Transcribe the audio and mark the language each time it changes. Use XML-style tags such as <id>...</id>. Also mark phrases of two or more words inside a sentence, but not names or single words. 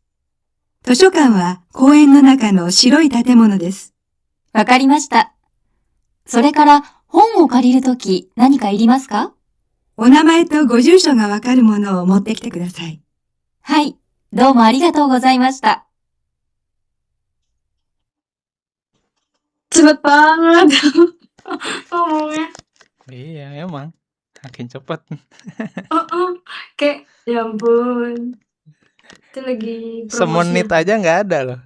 <ja>図書館は公園の中の白い建物です。わかりました。それから本を借りるとき何かいりますか？お名前とご住所がわかるものを持ってきてください。はい、どうもありがとうございました。</ja> <id>Cepet banget ngomongnya. Iya, emang. Makin cepet. Kayak, ya ampun. Itu lagi Semenit aja nggak ada loh.</id>